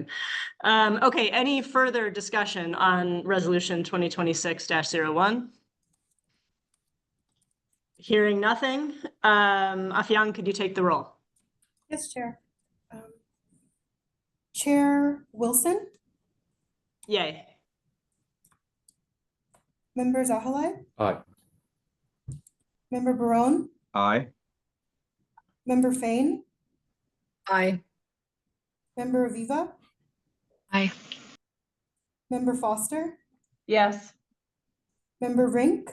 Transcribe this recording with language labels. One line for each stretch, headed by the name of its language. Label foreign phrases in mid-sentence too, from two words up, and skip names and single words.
English: Okay, any further discussion on resolution 2026-01? Hearing nothing. Afian, could you take the roll? Yes, Chair. Chair Wilson, Yay. Member Zahalai, Aye. Member Barone, Aye. Member Fain, Aye. Member Aviva, Aye. Member Foster, Yes. Member Rink,